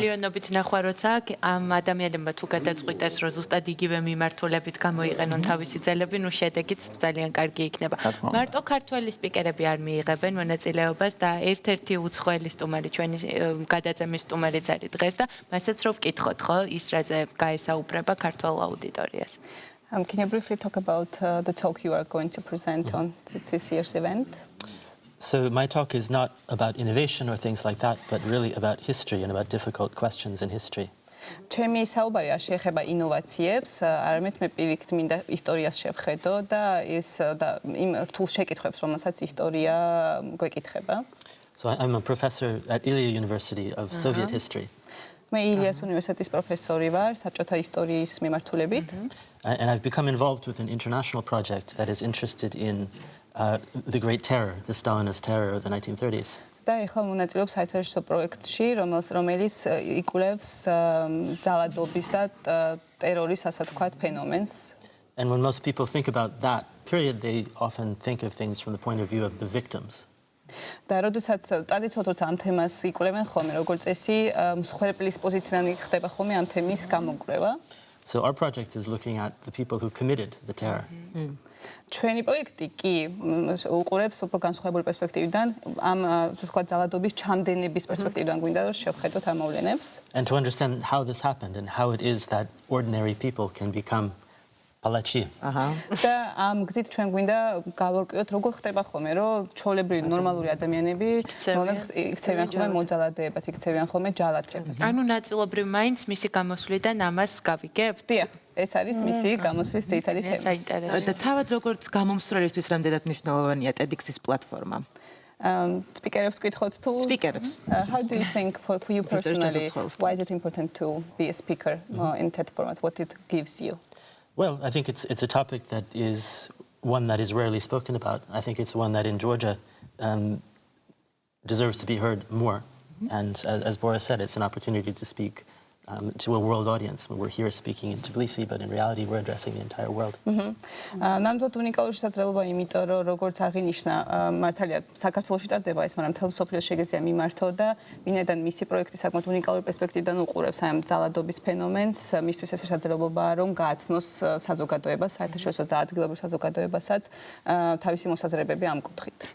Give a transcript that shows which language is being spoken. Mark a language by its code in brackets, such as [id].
[ka] მილიონობით ნახვა როცა ამ ადამიანებმა თუ გადაწყვიტეს რომ ზუსტად იგივე მიმართულებით გამოიყენონ თავისი ძელები, ნუ შედეგიც ძალიან კარგი იქნება. მარტო ქართველი სპიკერები არ მიიღებენ მონაწილეობას და ერთ-ერთი უცხოელი სტუმარი ჩვენი გადაცემის სტუმარიც არის დღეს და მასაც რო ვკითხოთ, ხო, ის რაზე გაესაუბრება ქართულ აუდიტორიას. [en] Can you briefly talk about the talk you are going to present on this year's event? So my talk is not about innovation or things like that, but really about history and about difficult questions in history. [ka] ჩემი საუბარი არ შეეხება ინოვაციებს, არამედ მე პირიქით მინდა ისტორიას შევხედო და ეს და იმ რთულ შეკითხვებს, რომელსაც ისტორია გვეკითხება. [en] So I'm a professor at Ilya University of Soviet history. [ka] მე ილიას უნივერსიტეტის პროფესორი ვარ საბჭოთა ისტორიის მიმართულებით. [en] And I've become involved with an international project that is interested in the Great Terror, the Stalinist terror of the 1930s. [ka] და ეხლა მონაწილეობს საერთაშორისო პროექტში, რომელიც იკვლევს ძალადობის და ტერორის ასე ვთქვათ ფენომენს. [en] And when most people think about that period, they often think of things from the point of view of the victims. [ka] და როდესაც ტრადიციულად ამ თემას იკვლევენ ხოლმე, როგორც წესი, მსხვერპლის პოზიციიდან ხდება ხოლმე ამ თემის გამოკვლევა. [en] So our project is looking at the people who committed the terror. [ka] ჩვენი პროექტი კი უყურებს უფრო განსხვავებული პერსპექტივიდან, ამ ასე ვთქვათ ძალადობის ჩამდენების პერსპექტივიდან გვინდა რომ შევხედოთ ამ მოვლენებს. [en] And to understand how this happened and how it is that ordinary people can become palachi. [ka] და ამ გზით ჩვენ გვინდა გავარკვიოთ როგორ ხდება ხოლმე რომ ჩვეულებრივი ნორმალური ადამიანები იქცევიან ხოლმე მოძალადეებად, იქცევიან ხოლმე ჯალათებად. ანუ ნაწილობრივ მაინც მისი გამოსვლიდან ამას გავიგებთ? დიახ, ეს არის მისი გამოსვლის ძირითადი თემა. საინტერესო. და თავად როგორც გამომსვლელისთვის რამდენად მნიშვნელოვანია TEDx-ის პლატფორმა? Speakers გითხოთ თუ [en] Speakers. How do you think for you personally why is it important to be a speaker in TED format? What it gives you? Well, I think it's a topic that is one that is rarely spoken about. I think it's one that in Georgia deserves to be heard more. And as Boris said, it's an opportunity to speak to a world audience. We're here speaking in Tbilisi, but in reality, we're addressing the entire world. [ka] ნამდვილად უნიკალური შესაძლებლობა, იმიტომ რომ როგორც აღინიშნა, მართალია საქართველოში ტარდება ეს, მაგრამ მთელ მსოფლიოში შეგეძლია მიმართო და ვინაიდან მისი პროექტი საკმაოდ უნიკალური პერსპექტივიდან უყურებს ამ ძალადობის ფენომენს, მისთვის ეს შესაძლებლობაა რომ გააცნოს საზოგადოებას, საერთაშორისო და ადგილობრივ საზოგადოებასაც თავისი მოსაზრებები ამ კუთხით.